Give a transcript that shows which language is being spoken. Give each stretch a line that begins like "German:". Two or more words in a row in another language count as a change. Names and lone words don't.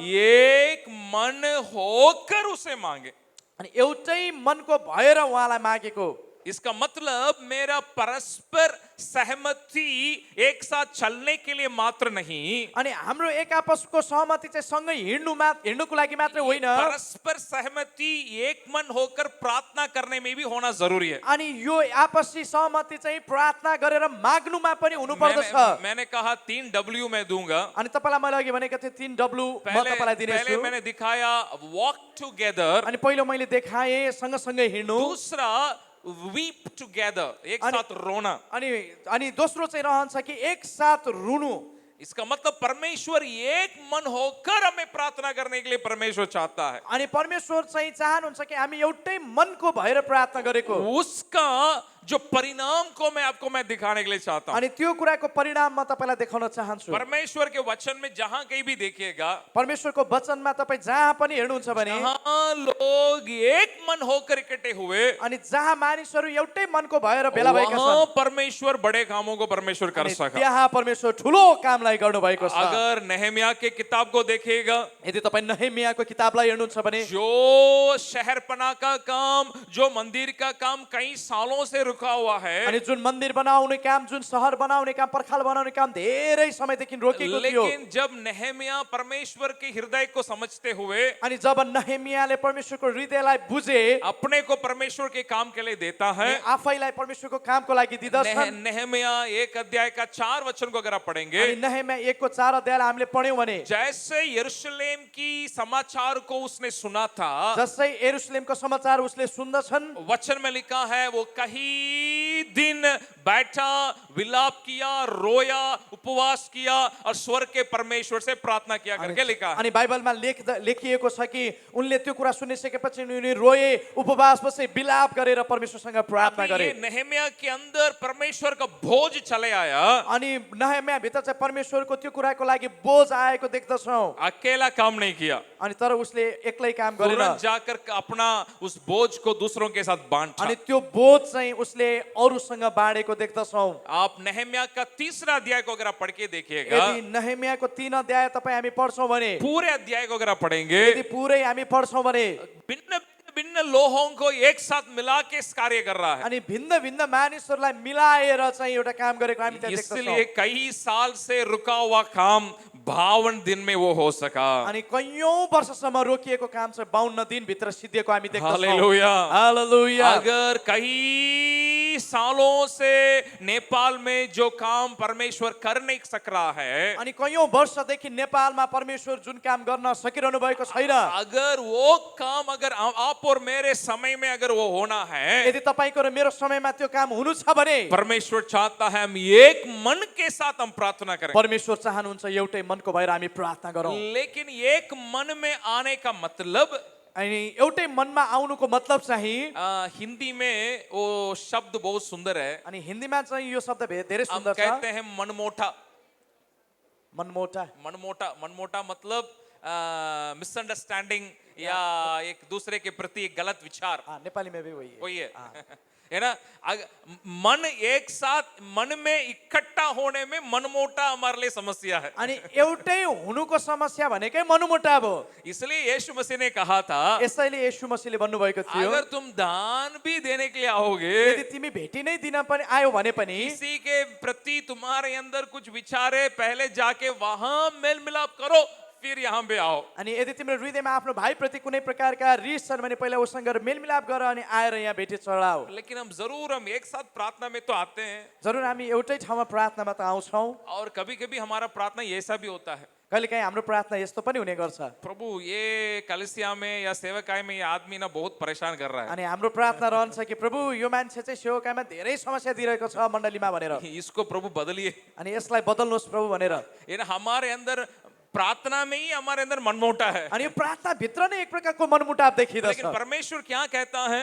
Hindi: एक मन होकर उसे मांगे।
Nepali: अनि एउटै मनको भएर उहाँलाई मागेको।
Hindi: इसका मतलब मेरा परस्पर सहमति एक साथ चलने के लिए मात्र नहीं,
Nepali: अनि हाम्रो एक आपसको सहमति चाहिँ सँगै हिँड्नुको लागि मात्रै होइन,
Hindi: परस्पर सहमति एक मन होकर प्रार्थना करने में भी होना जरूरी है।
Nepali: अनि यो आपसी सहमति चाहिँ प्रार्थना गरेर माग्नुमा पनि हुनु पर्दछ।
Hindi: मैंने कहा 3 W मैं दूंगा।
Nepali: अनि तपाईलाई मैले अघि भनेको थिएँ 3 W म तपाईलाई
Hindi: पहले
Nepali: दिनेछु।
Hindi: मैंने दिखाया
English: walk together,
Nepali: अनि पहिलो मैले देखाएँ सँगसँगै हिँड्नु,
Hindi: दूसरा
English: weep together,
Hindi: एक साथ रोना।
Nepali: अनि दोस्रो चाहिँ रहन्छ कि एक साथ रुनु।
Hindi: इसका मतलब परमेश्वर एक मन होकर हमें प्रार्थना करने के लिए परमेश्वर चाहता है।
Nepali: अनि परमेश्वर चाहिँ चाहनुहुन्छ कि हामी एउटै मनको भएर प्रार्थना गरेको।
Hindi: उसका जो परिणाम को मैं दिखाने के लिए चाहता हूं।
Nepali: अनि त्यो कुराको परिणाम म तपाईलाई देखाउन चाहन्छु।
Hindi: परमेश्वर के वचन में जहां कहीं भी देखिएगा,
Nepali: परमेश्वरको वचनमा तपाई जहाँ पनि हेर्नुहुन्छ भने,
Hindi: जहां लोग एक मन होकर इकट्ठे हुए,
Nepali: अनि जहाँ मानिसहरू एउटै मनको भएर भेला भएका
Hindi: वहां
Nepali: छन्,
Hindi: परमेश्वर बड़े कामों को परमेश्वर कर
Nepali: अनि
Hindi: सका।
Nepali: त्यहाँ परमेश्वर ठुलो कामलाई गर्नु भएको छ।
Hindi: अगर नेहमिया के किताब को देखिएगा,
Nepali: यदि तपाई नहमियाको किताबलाई हेर्नुहुन्छ भने,
Hindi: जो शहरपना का काम, जो मंदिर का काम कई सालों से रुका हुआ है,
Nepali: अनि जुन मन्दिर बनाउने काम, जुन शहर बनाउने काम, पर्खाल बनाउने काम धेरै समयदेखि रोकिएको थियो।
Hindi: लेकिन जब नेहमिया परमेश्वर के हृदय को समझते हुए,
Nepali: अनि जब नहमियाले परमेश्वरको हृदयलाई बुझे,
Hindi: अपने को परमेश्वर के काम के लिए देता है।
Nepali: आफैलाई परमेश्वरको कामको लागि दिदछन्।
Hindi: नेहमिया 1 अध्याय का 4 वचन को अगर आप पढ़ेंगे,
Nepali: अनि नहमिया 1 को 4 अध्यायलाई हामीले पढ्यौं भने,
Hindi: जैसे यरूशलेम की समाचार को उसने सुना था,
Nepali: जसै यरूशलेमको समाचार उसले सुन्दछन्,
Hindi: वचन में लिखा है वो कहीं दिन बैठा, विलाप किया, रोया, उपवास किया और स्वर्ग के परमेश्वर से प्रार्थना किया करके लिखा है।
Nepali: अनि बाइबलमा लेखिएको छ कि उनले त्यो कुरा सुनिसकेपछि उनी रोए, उपवास बसे, विलाप गरेर परमेश्वरसँग प्रार्थना गरे।
Hindi: ये नेहमिया के अंदर परमेश्वर का बोझ चले आया।
Nepali: अनि नहमिया भित्र चाहिँ परमेश्वरको त्यो कुराको लागि बोझ आएको देख्दछौं।
Hindi: अकेला काम नहीं किया,
Nepali: अनि तर उसले एक्लै काम गरेन।
Hindi: तुरंत जाकर अपना उस बोझ को दूसरों के साथ बांटा।
Nepali: अनि त्यो बोझ चाहिँ उसले अरूसँग बाँडेको देख्दछौं।
Hindi: आप नेहमिया का 3रा अध्याय को अगर आप पढ़ के देखिएगा,
Nepali: यदि नहमियाको 3 अध्याय तपाई हामी पढ्छौं भने,
Hindi: पूरे अध्याय को अगर आप पढ़ेंगे,
Nepali: यदि पुरै हामी पढ्छौं भने,
Hindi: भिन्न भिन्न लोहों को एक साथ मिला के इस कार्य कर रहा है।
Nepali: अनि भिन्न भिन्न मानिसहरूलाई मिलाएर चाहिँ एउटा काम गरेको हामी त्यहाँ
Hindi: इसलिए
Nepali: देख्छौँ।
Hindi: कई साल से रुका हुआ काम 52 दिन में वो हो सका।
Nepali: अनि कैयौं वर्षसम्म रोकिएको काम चाहिँ 52 दिनभित्र सिद्धिएको हामी देख्छौँ।
Hindi: हालेलुया।
Nepali: हालेलुया।
Hindi: अगर कई सालों से नेपाल में जो काम परमेश्वर कर नहीं सक रहा है,
Nepali: अनि कैयौं वर्षदेखि नेपालमा परमेश्वर जुन काम गर्न सकिरहनु भएको छैन,
Hindi: अगर वो काम अगर आप और मेरे समय में अगर वो होना है,
Nepali: यदि तपाईको र मेरो समयमा त्यो काम हुनु छ भने
Hindi: परमेश्वर चाहता है हम एक मन के साथ हम प्रार्थना करें।
Nepali: परमेश्वर चाहनुहुन्छ एउटै मनको भएर हामी प्रार्थना गरौँ।
Hindi: लेकिन एक मन में आने का मतलब,
Nepali: अनि एउटै मनमा आउनुको मतलब चाहिँ
Hindi: हिंदी में वो शब्द बहुत सुंदर है।
Nepali: अनि हिन्दीमा चाहिँ यो शब्द धेरै
Hindi: हम
Nepali: सुन्दर छ,
Hindi: कहते हैं मनमोटा।
Nepali: मनमोटा।
Hindi: मनमोटा मतलब मिसअंडरस्टैंडिंग या एक दूसरे के प्रति एक गलत विचार, नेपालीमा भी वही है। वही है। है ना? मन एक साथ मन में इकट्ठा होने में मनमोटा हमारे लिए समस्या है।
Nepali: अनि एउटै हुनुको समस्या भनेकै मनमुटाव हो।
Hindi: इसलिए यीशु मसीह ने कहा था,
Nepali: यसैले येशू मसीहले भन्नुभएको थियो,
Hindi: अगर तुम दान भी देने के लिए आओगे,
Nepali: यदि तिमी भेटी नै दिन पनि आयो भने पनि
Hindi: किसी के प्रति तुम्हारे अंदर कुछ विचार है, पहले जाके वहां मेल मिलाप करो, फिर यहाँ पे आओ।
Nepali: अनि यदि तिम्रो हृदयमा आफ्नो भाइप्रति कुनै प्रकारका रिस छन् भने पहिला उसँग गएर मेलमिलाप गर अनि आएर यहाँ भेटी चढाओ।
Hindi: लेकिन हम एक साथ प्रार्थना में तो आते हैं,
Nepali: जरुर हामी एउटै ठाउँमा प्रार्थनामा त आउँछौँ।
Hindi: और कभी कभी हमारा प्रार्थना ऐसा भी होता है,
Nepali: कहिलेकाहीँ हाम्रो प्रार्थना यस्तो पनि हुने गर्छ,
Hindi: प्रभु ये कलिसिया में या सेवकाई में ये आदमी ना बहुत परेशान कर रहा है,
Nepali: अनि हाम्रो प्रार्थना रहन्छ कि प्रभु यो मान्छे चाहिँ सेवकाईमा धेरै समस्या दिइरहेको छ मण्डलीमा भनेर,
Hindi: इसको प्रभु बदलिए।
Nepali: अनि यसलाई बदल्नुहोस् प्रभु भनेर।
Hindi: ये ना हमारे अंदर प्रार्थना में ही हमारे अंदर मनमोटा है।
Nepali: अनि यो प्रार्थना भित्र नै एक प्रकारको मनमुटाव देखिदछ।
Hindi: लेकिन परमेश्वर क्या कहता है,